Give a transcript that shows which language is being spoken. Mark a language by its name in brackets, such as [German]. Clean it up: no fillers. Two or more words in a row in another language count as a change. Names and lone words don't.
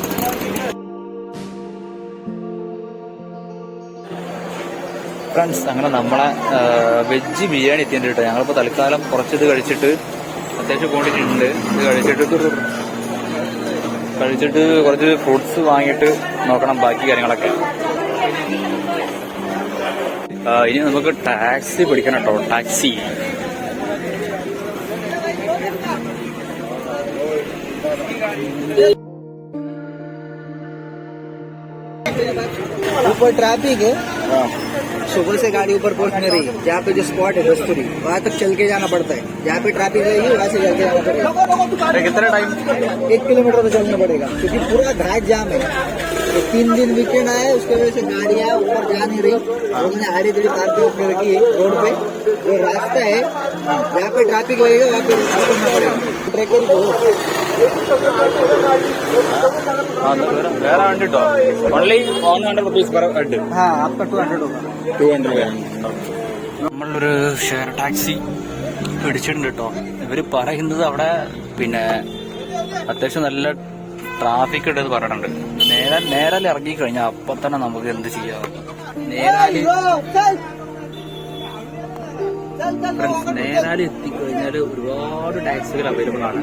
[Malayalam] ഫ്രണ്ട്സ്, അങ്ങനെ നമ്മളെ വെജ് ബിരിയാണി എത്തിയിട്ടുണ്ട് കേട്ടോ. ഞങ്ങളിപ്പോൾ തൽക്കാലം കുറച്ചിത് കഴിച്ചിട്ട് അത്യാവശ്യം ക്വാണ്ടിറ്റി ഉണ്ട്. ഇത് കഴിച്ചിട്ട് കുറച്ച് ഫ്രൂട്ട്സ് വാങ്ങിയിട്ട് നോക്കണം ബാക്കി കാര്യങ്ങളൊക്കെ. ഇനി നമുക്ക് ടാക്സി പിടിക്കണം കേട്ടോ. ടാക്സി [Hindi] ऊपर ट्रैफिक है. सुबह से गाड़ी ऊपर पहुंच नहीं रही. जहाँ पे जो स्पॉट है कस्तूरी, वहाँ तक चल के जाना पड़ता है. जहाँ पे ट्रैफिक रहेगी वहाँ से चल के जाना पड़ेगा. कितना टाइम? 1 किलोमीटर तो चलना पड़ेगा क्योंकि पूरा घाट जाम है. 3 दिन वीकेंड आया है, उसकी वजह से गाड़ियाँ ऊपर जा नहीं रही. उन्होंने आड़ी दड़ी पार्किंग करके रखी है रोड पे. जो रास्ता है जहाँ पे ट्रैफिक रहेगा वहाँ पे करना पड़ेगा. ट्रैक [Malayalam] വേറെ വണ്ടി കേട്ടോ ഓൺലി 100 [English] rupees per head. [Hindi] हाँ आपका 200 होगा. 200. [Malayalam] നമ്മളൊരു ഷെയർ ടാക്സി പിടിച്ചിട്ടുണ്ട് കേട്ടോ. ഇവര് പറയുന്നത് അവിടെ പിന്നെ അത്യാവശ്യം നല്ല ട്രാഫിക് ഉണ്ടെന്ന് പറഞ്ഞിട്ടുണ്ട്. നേരാൽ ഇറങ്ങി കഴിഞ്ഞാൽ അപ്പൊ തന്നെ നമുക്ക് എന്ത് ചെയ്യാം. നേരാല് എത്തിക്കഴിഞ്ഞാൽ ഒരുപാട് ടാക്സികൾ അവൈലബിൾ ആണ്.